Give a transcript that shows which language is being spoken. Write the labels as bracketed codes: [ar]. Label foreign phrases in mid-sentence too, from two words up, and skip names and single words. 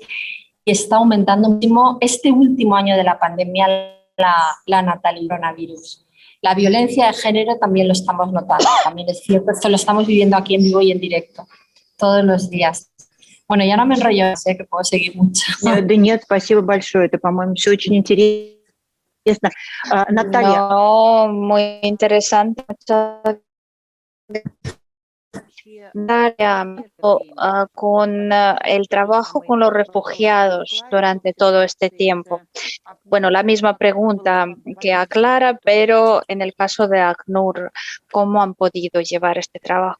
[es] Y está aumentando muchísimo este último año de la pandemia la natalidad coronavirus. La violencia de género también lo estamos notando, también es cierto, esto lo estamos viviendo aquí en vivo y en directo, todos los días. Bueno, ya no me enrollo, sé que puedo seguir mucho. [ru] Да нет, спасибо большое, это, по-моему, все очень интересно. [es] Natalia. No, muy interesante. Muchas con el trabajo con los refugiados durante todo este tiempo. Bueno, la misma pregunta que a Clara, pero en el caso de ACNUR, ¿cómo han podido llevar este trabajo?